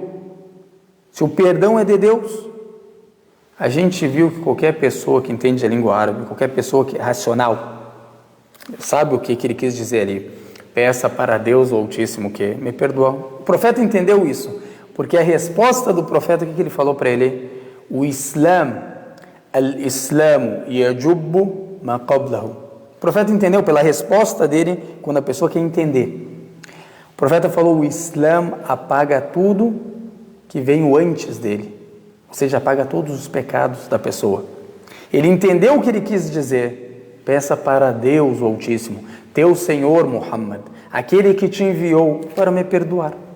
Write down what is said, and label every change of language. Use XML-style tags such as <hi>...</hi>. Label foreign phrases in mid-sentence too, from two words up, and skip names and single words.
<pt>Se o perdão é de Deus, a gente viu que qualquer pessoa que entende a língua árabe, qualquer pessoa que é racional, sabe o que ele quis dizer ali? Peça para Deus, o Altíssimo, que me perdoa. O profeta entendeu isso, porque a resposta do profeta, o que ele falou para ele? O Islã,</pt> <ar>الإسلام يجب ما قبله.</ar> <pt>O profeta entendeu pela resposta dele, quando a pessoa quer entender. O profeta falou, o Islã apaga tudo que veio antes dele. Ou seja, apaga todos os pecados da pessoa. Ele entendeu o que ele quis dizer. Peça para Deus, o Altíssimo, teu Senhor Muhammad, aquele que te enviou para me perdoar.</pt>